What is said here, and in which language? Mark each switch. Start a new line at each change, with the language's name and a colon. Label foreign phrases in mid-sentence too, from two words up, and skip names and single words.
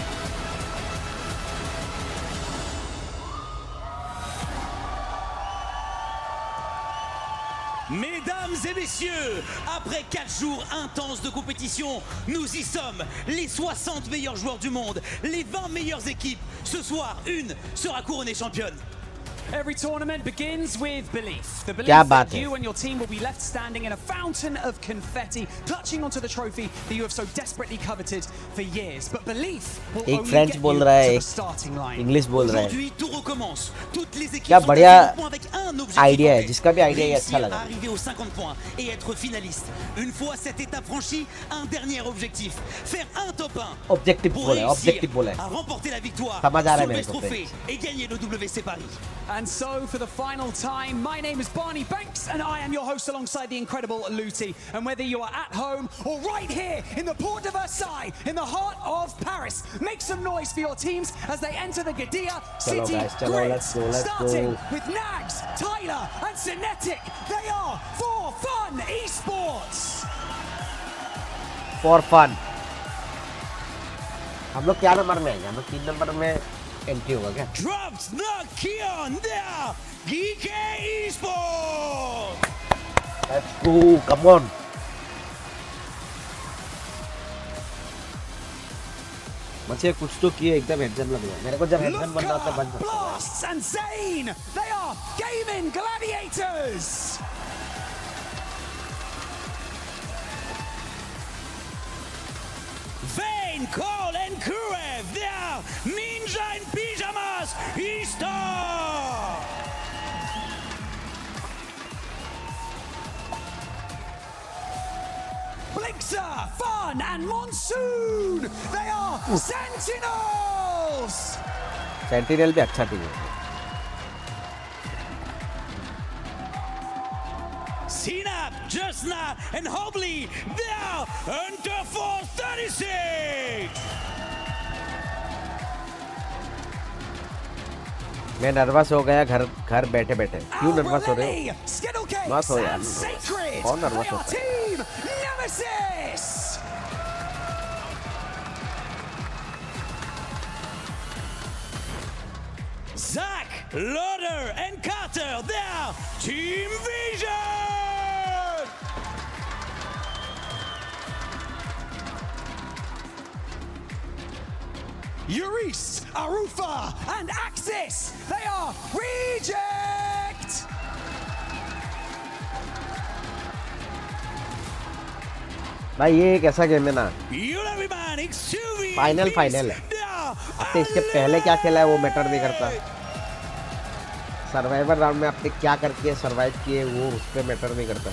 French: Mesdames et messieurs, après 4 jours intenses de compétition, nous y sommes, les 60 meilleurs joueurs du monde, les 20 meilleures équipes. Ce soir, une sera couronnée championne.
English: Every tournament begins with belief. The belief that you and your team will be left standing in a fountain of confetti, clutching onto the trophy that you have so desperately coveted for years. But belief will only get you to the starting line.
Hindi: इंग्लिश बोल रहा है।
French: Aujourd'hui, tout recommence. Toutes les équipes
Hindi: क्या
French: sont
Hindi: बढ़िया
French: à 5 points avec un objectif
Hindi: आइडिया
French: en
Hindi: है,
French: tête.
Hindi: जिसका भी आइडिया ये अच्छा लगा।
French: Arriver aux 50 points et être finaliste. Une fois cette étape franchie, un dernier objectif. Faire un top 1
Hindi: ऑब्जेक्टिव
French: pour
Hindi: बोला है,
French: réussir
Hindi: ऑब्जेक्टिव बोला है।
French: à remporter la victoire,
Hindi: समझ आ रहा है मेरे
French: soulever
Hindi: को।
French: ce trophée et gagner le WC Paris.
English: And so for the final time, my name is Barney Banks and I am your host alongside the incredible Luti. And whether you are at home or right here in the Port de Versailles, in the heart of Paris, make some noise for your teams as they enter the Gadia City Grid. let's go. Starting with Nags, Tyler and Cinetic. They are For Fun Esports. For fun.
Hindi: हम लोग क्या नंबर में हैं? हम लोग 3 नंबर में एंट्री होगा क्या?
English: Drops the key on there. GK Esports. Let's go, come on.
Hindi: मुझे कुछ तो किए, एकदम हेडजन लग रहा है। मेरे को जब हेडजन बनना होता है बन सकता है।
English: Blasts and Zane. They are gaming gladiators. Vayne, Cole and Kurev. They are Ninja in Pyjamas Esports. Blixer, Fun and Monsoon. They are Sentinels.
Hindi: सेंटिनल भी अच्छा टीम है।
English: Synap, Jasna, and Hobley. They are under 436.
Hindi: मैं नर्वस हो गया घर बैठे बैठे। क्यों नर्वस हो रहे हो? मत हो यार, कौन नर्वस होता है?
English: Zach, Lauder, and Carter, they are Team Vision! Uris, Arufa, and Axis, they are Reject!
Hindi: भाई ये एक ऐसा गेम है ना, फाइनल है। तो इसके पहले क्या खेला है वो मैटर नहीं करता। सर्वाइवर राउंड में आपने क्या करके सर्वाइव किए वो उस पर मैटर नहीं करता है।